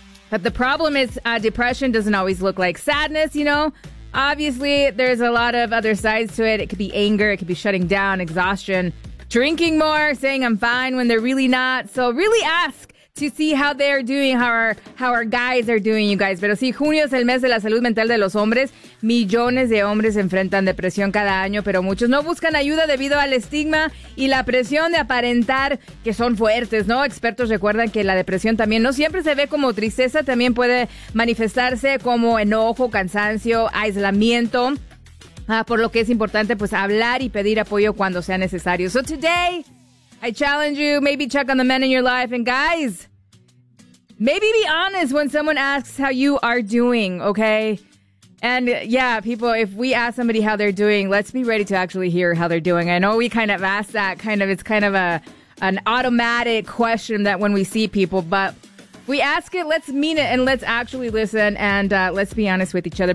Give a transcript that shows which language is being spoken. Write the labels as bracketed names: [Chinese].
[English] But the problem is depression doesn't always look like sadness, you know. Obviously, there's a lot of other sides to it. It could be anger, it could be shutting down, exhaustion, drinking more, saying I'm fine when they're really not. So really ask to see how they're doing, how our guys are doing, you guys. [Spanish] Pero sí, junio es el mes de la salud mental de los hombres. Millones de hombres enfrentan depresión cada año, pero muchos no buscan ayuda debido al estigma y la presión de aparentar que son fuertes, ¿no? Expertos recuerdan que la depresión también no siempre se ve como tristeza, también puede manifestarse como enojo, cansancio, aislamiento. Por lo que es importante, pues, hablar y pedir apoyo cuando sea necesario. [English] So today, I challenge you, maybe check on the men in your life. And guys, maybe be honest when someone asks how you are doing, okay? And yeah, people, if we ask somebody how they're doing, let's be ready to actually hear how they're doing. I know we kind of ask that, kind of, it's kind of an automatic question that when we see people, but we ask it, let's mean it, and let's actually listen, and let's be honest with each other.